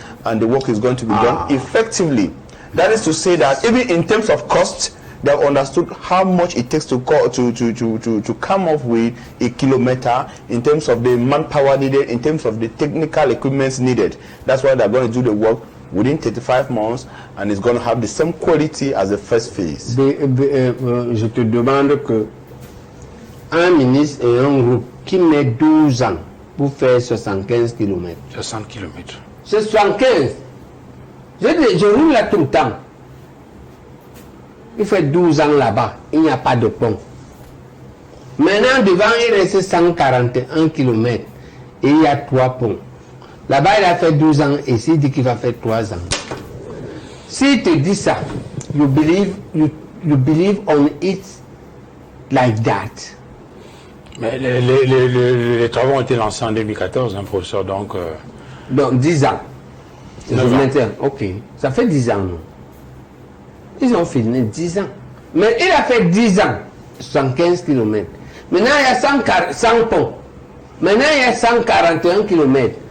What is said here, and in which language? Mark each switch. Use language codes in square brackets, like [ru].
[en] And the work is going to be done effectively. That is to say that even in terms of cost, they have understood how much it takes to come up with a kilometer, in terms of the manpower needed, in terms of the technical equipment needed. That's why they're going to do the work within 35 months, and it's going to have the same quality as the first phase. [fr] Je te demande que un ministre et un groupe qui met 12 ans pour faire 75 km. 60 km. C'est 75. Je roule là tout le temps. Il fait 12 ans là-bas. Il n'y a pas de pont. Maintenant, devant, il reste 141 km. Et il y a 3 ponts. Là-bas, il a fait 12 ans. Et s'il dit qu'il va faire 3 ans. S'il te dit ça, [en] you believe on it like that. [fr] Mais les travaux ont été lancés en 2014, hein, professeur, donc... Donc 10 ans. Ok. Ça fait 10 ans. Non? Ils ont filmé 10 ans. Mais il a fait 10 ans. 75 km. Maintenant il y a 100 ponts. Maintenant il y a 141 km.